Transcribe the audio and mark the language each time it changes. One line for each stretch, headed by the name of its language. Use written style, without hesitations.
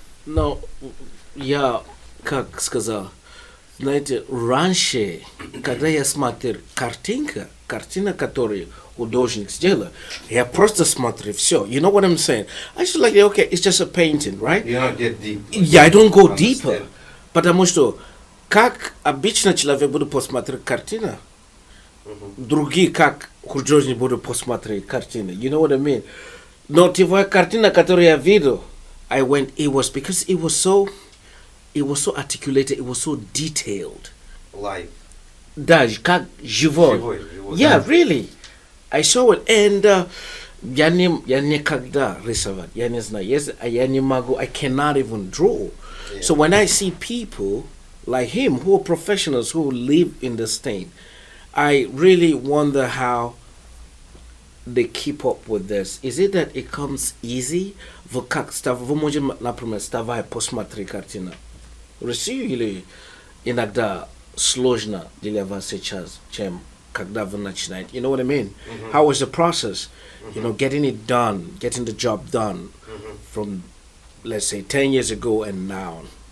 Russian: Но я, как сказал, знаете, раньше, когда я смотрел картина, которую художник сделал, я просто смотрю все.
English: You know what I'm saying? I just like, okay, it's just a painting, right? You don't get deep. Yeah, I don't go deeper. Understand.
Russian: Потому что, как обычно человек будет посмотреть картину, другие, как художник будут посмотреть картины.
English: You know what I mean?
Russian: Но твоя картина, которую я видел,
English: it was because it was so articulated, it was so detailed. Life.
Russian: Да, как живой. Живой,
English: Yeah,
Russian: да.
English: really. I saw it, and
Russian: я никогда рисовать, я не знаю, я не могу,
English: I cannot even draw. Yeah. So when I see people like him who are professionals who live in this thing, I really wonder how they keep up with this. Is it that it comes easy?
Russian: Вы можете, например, вставай, посмотри картину. Россию или иногда сложно для вас сейчас, чем когда вы начинаете?
English: You know what I mean? How was the process? You know, getting it done, getting the job done from, let's say, 10 years ago and now.